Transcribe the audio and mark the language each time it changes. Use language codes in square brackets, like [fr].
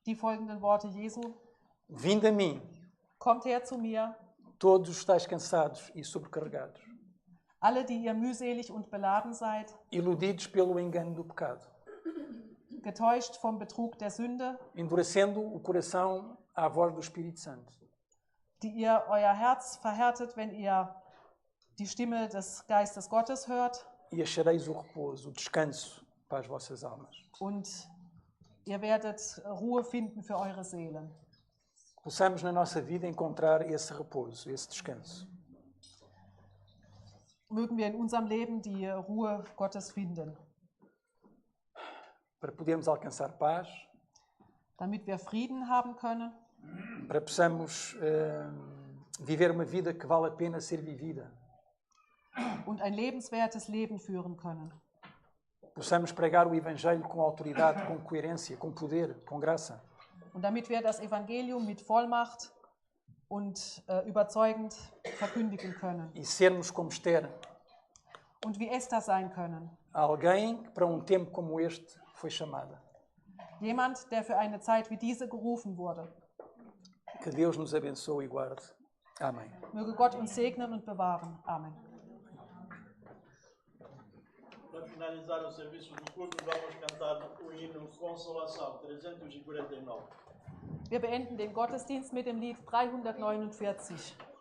[de] die folgenden Worte Jesu: [pt] Vinde a mim, [de] Kommt her zu mir, [pt] todos os estáis cansados e sobrecarregados, [de] alle, die ihr mühselig und beladen seid, [pt] iludidos pelo engano do pecado, [de] getäuscht vom Betrug der Sünde, [pt] endurecendo o coração à voz do Espírito Santo. [de] die ihr euer Herz verhärtet, wenn ihr die Stimme des Geistes Gottes hört, [pt] E achareis o repouso, o descanso para as vossas almas. [de] und ihr werdet Ruhe finden für eure Seelen. [pt] Possamos na nossa vida encontrar esse repouso, esse descanso. [de] Mögen wir in unserem Leben die Ruhe Gottes finden, [pt] Para podermos alcançar paz, [de] damit wir Frieden haben können, [pt] para possamos viver uma vida que vale a pena ser vivida. [de] und ein lebenswertes Leben führen können. [pt] Possamos pregar o Evangelho com autoridade, com coerência, com poder, com graça. [de] Und damit wir das Evangelium mit Vollmacht und überzeugend verkündigen können. [pt] E sermos como Esther, [de] Und wie Esther sein können. [pt] alguém que para um tempo como este foi chamada. [de] Jemand, der für eine Zeit wie diese gerufen wurde. [pt] Que Deus nos abençoe e guarde. Amém. [de] Möge Gott uns segnen und bewahren. Amen. [pt] Para finalizar o serviço do culto, vamos cantar o hino Consolação, 349. [de] Wir beenden den Gottesdienst mit dem Lied 349.